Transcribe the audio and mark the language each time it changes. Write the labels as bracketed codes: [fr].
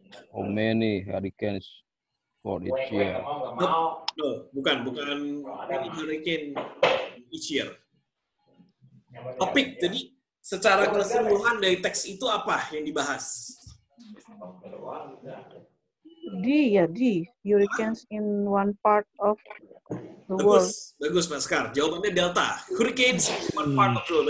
[en] How many hurricanes for each year? No, bukan hurricane each year. [id] Topik, jadi secara keseluruhan dari teks itu apa yang dibahas? D. [en] Hurricanes in one part of the world. [id] Bagus Mas Kar. Jawabannya delta. [en] Hurricanes in one part of the world.